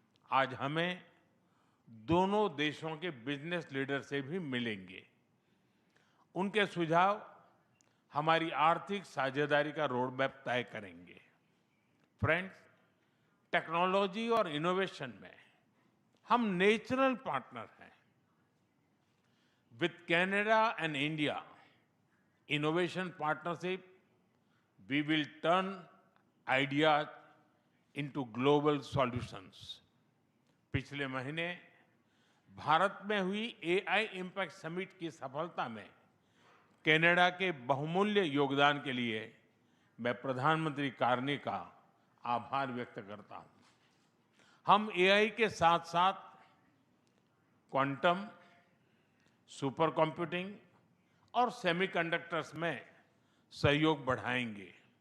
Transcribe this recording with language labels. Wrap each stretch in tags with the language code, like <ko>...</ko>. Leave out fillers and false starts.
<hi>आज हमें दोनों देशों के बिजनेस लीडर से भी मिलेंगे। उनके सुझाव हमारी आर्थिक साझेदारी का रोड मैप तय करेंगे। फ्रेंड्स, टेक्नोलॉजी और इनोवेशन में हम नेचुरल पार्टनर हैं।</hi> <en>With Canada and India innovation partnership, we will turn ideas into global solutions.</en> <hi>पिछले महीने भारत में हुई एआई इम्पैक्ट समिट की सफलता में कनाडा के बहुमूल्य योगदान के लिए मैं प्रधानमंत्री कार्नी का आभार व्यक्त करता हूं। हम एआई के साथ साथ क्वांटम, सुपर कंप्यूटिंग और सेमीकंडक्टर्स में सहयोग बढ़ाएंगे।</hi>